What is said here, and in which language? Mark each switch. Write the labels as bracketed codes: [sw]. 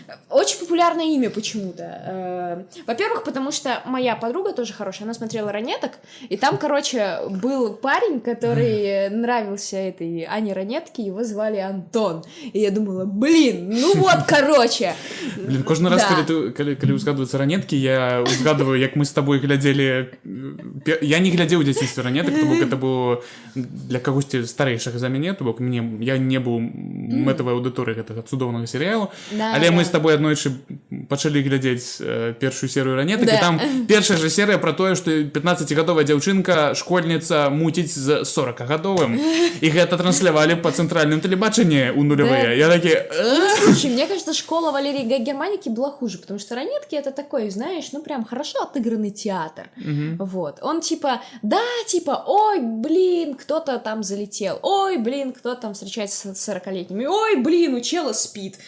[ru] Очень популярное имя почему-то. Во-первых, потому что моя подруга тоже хорошая, она смотрела «Ранеток», и там, короче, был парень, который нравился этой Ане Ранетке, его звали Антон. И я думала, блин, ну вот, короче. [be] Блин, кожен раз, коли узгадываются «Ранетки», я узгадываю, як мы с тобой глядели... [ru] Я не глядел в детстве «Ранеток», [be] то бок это было для когосьці старэйшага за мяне, то бок я не быў мэтавай аўдыторыі гэтага цудоўнага серыялу, але мы з табой аднойчы пачалі глядзець першую серыю «Ранетак», і там першая же серыя пра тое, што 15гадовая дзяўчынка, школьніца муціць з 40гадовым, і гэта транслявалі па цэнтральным тэлебачанні ў нулевые. Я такі... [ru] Слушай, мне кажется, школа Валерии Германики была хуже, потому что «Ранетки» — это такой, знаешь, ну прям хорошо отыгранный театр. Вот. Он типа, да, типа, ой, блин, кто-то там залетел, ой, блин, кто-то там встречается с 40-летними, ой, блин, у чела спид.